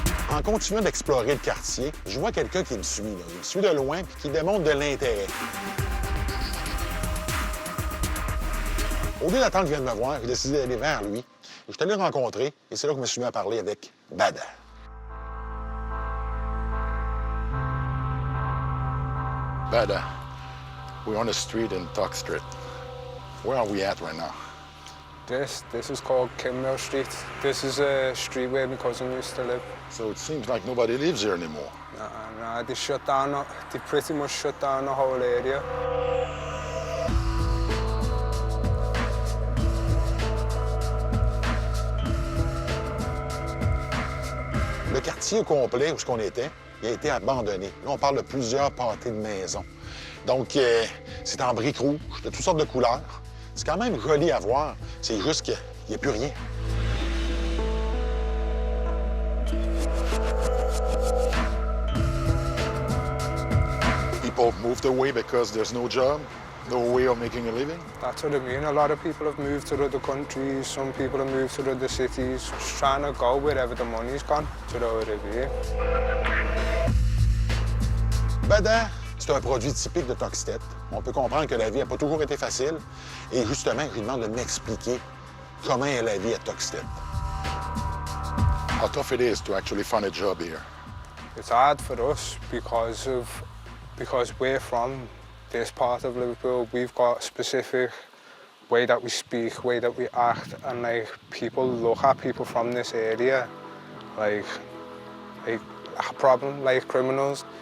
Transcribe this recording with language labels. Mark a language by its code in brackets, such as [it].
[fr] En continuant d'explorer le quartier, je vois quelqu'un qui me suit. Là. Il me suit de loin et qui démontre de l'intérêt. Au lieu d'attendre qu'il vienne me voir, j'ai décidé d'aller vers lui. Je suis allé le rencontrer et c'est là que je me suis mis à parler avec Bada. [en] Bada, we're on a street in Toxteth. Where are we at right now? This is called Kimmill Street. This is a street where my cousin used to live. So it seems like nobody lives here anymore. Nah, they pretty much shut down the whole area. [fr] Le quartier au complet où on était, il a été abandonné. Là, on parle de plusieurs pâtés de maisons. Donc, c'est en briques rouges, de toutes sortes de couleurs. C'est quand même joli à voir. C'est juste qu'il n'y a plus rien. [en] People moved away because there's no job, no way of making a living. That's what I mean. A lot of people have moved to other countries. Some people have moved to other cities, just trying to go wherever the money's gone. [fr] Tu dois rêver. Bada, c'est un produit typique de Toxteth. On peut comprendre que la vie n'a pas toujours été facile. Et justement, je lui demande de m'expliquer comment est la vie à Toxteth. [en] How tough it is to actually find a job here. It's hard for us because we're from this part of Liverpool. We've got a specific way that we speak, way that we act, and like people look at people from this area like a problem, like criminals.